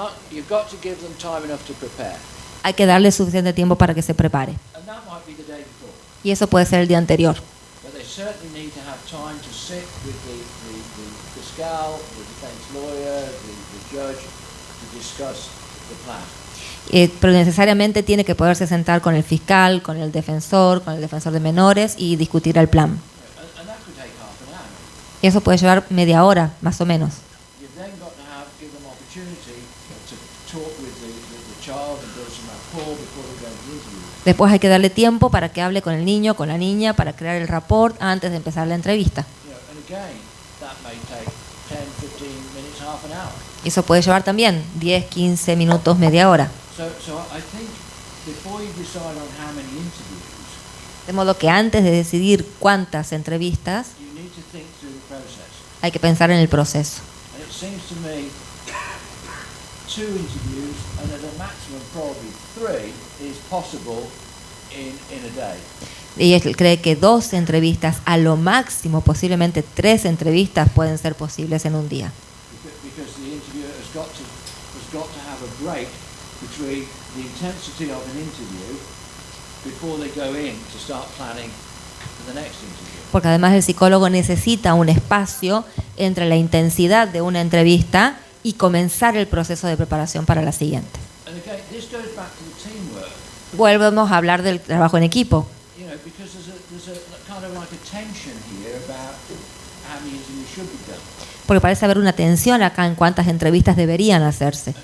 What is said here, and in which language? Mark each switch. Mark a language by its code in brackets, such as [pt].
[en] You've got to give them time enough to prepare. [es] Hay que darle suficiente tiempo para que se prepare. [en] And that might be the day before. [es] Y eso puede ser el día anterior. [en] But they certainly need to have time to sit with the fiscal, the defense lawyer, the judge, to discuss the plan. [es] Pero necesariamente tiene que poderse sentar con el fiscal, con el defensor de menores y discutir el plan. [en] And that could take half an hour. [es] Y eso puede llevar media hora, más o menos. [en] You've then got to give them opportunity to talk with the child and build some rapport before they go to the interview. [es] Después hay que darle tiempo para que hable con el niño, con la niña, para crear el rapport antes de empezar la entrevista. [en] And again, that may take 10, 15 minutes, half an hour. [es] Y eso puede llevar también 10, 15 minutos, media hora. [en] So I think before you decide on how many interviews, [es] De modo que antes de decidir cuántas entrevistas, [en] you need to think through the process. [es] hay que pensar en el proceso. [en] And it seems to me 2 interviews and at a maximum probably 3 is possible in a day. [es] Y él cree que 2 entrevistas, a lo máximo posiblemente 3 entrevistas pueden ser posibles en un día. [en] Because the interviewer has got to have a break between the intensity of an interview before they go in to start planning for the next interview. [es] Porque además el psicólogo necesita un espacio entre la intensidad de una entrevista y comenzar el proceso de preparación para la siguiente. [en] And again, this goes back to the teamwork. [es] Volvemos a hablar del trabajo en equipo. [en] You know, because there's a kind of like a tension here about how many interviews should be done. [es] Porque parece haber una tensión acá en cuántas entrevistas deberían hacerse.